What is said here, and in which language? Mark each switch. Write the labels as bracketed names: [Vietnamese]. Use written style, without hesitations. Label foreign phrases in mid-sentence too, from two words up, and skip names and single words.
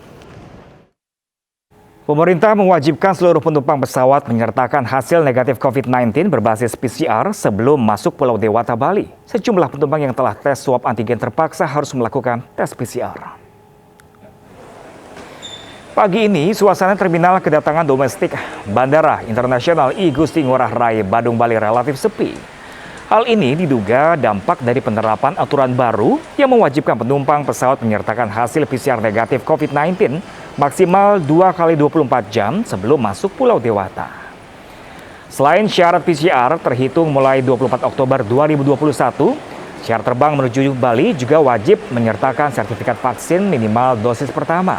[Indonesian] Pemerintah mewajibkan seluruh penumpang pesawat menyertakan hasil negatif COVID-19 berbasis PCR sebelum masuk Pulau Dewata, Bali. Sejumlah penumpang yang telah tes swab antigen terpaksa harus melakukan tes PCR. Pagi ini, suasana terminal kedatangan domestik Bandara Internasional I Gusti Ngurah Rai, Badung, Bali relatif sepi. Hal ini diduga dampak dari penerapan aturan baru yang mewajibkan penumpang pesawat menyertakan hasil PCR negatif COVID-19 maksimal 2 kali 24 jam sebelum masuk Pulau Dewata. Selain syarat PCR terhitung mulai 24 Oktober 2021, syarat terbang menuju Bali juga wajib menyertakan sertifikat vaksin minimal dosis pertama.